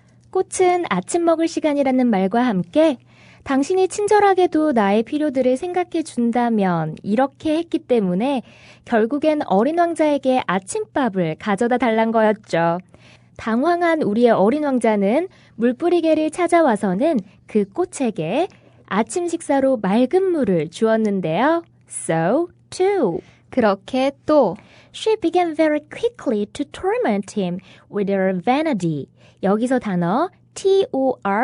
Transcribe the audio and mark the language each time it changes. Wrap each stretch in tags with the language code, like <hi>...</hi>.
<ko>꽃은 아침 먹을 시간이라는 말과 함께 당신이 친절하게도 나의 필요들을 생각해 준다면 이렇게 했기 때문에 결국엔 어린 왕자에게 아침밥을 가져다 달란 거였죠. 당황한 우리의 어린 왕자는 물뿌리개를 찾아와서는 그 꽃에게 아침 식사로 맑은 물을 주었는데요.</ko> <en>So, too.</en> <ko>그렇게 또</ko> <en>She began very quickly to torment him with her vanity.</en> <ko>여기서 단어 T-O-R-M-E-N-T.</ko>